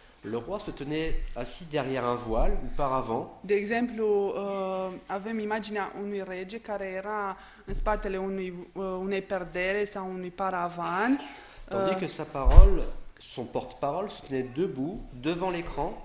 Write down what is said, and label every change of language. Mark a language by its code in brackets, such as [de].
[fr] Le roi se tenait assis derrière un voile ou paravent. [ro] De exemplu, avem imaginea unui rege care era în spatele unei perdere sau unui paravan. [fr] Tandis que sa parole son porte-parole se tenait debout devant l'écran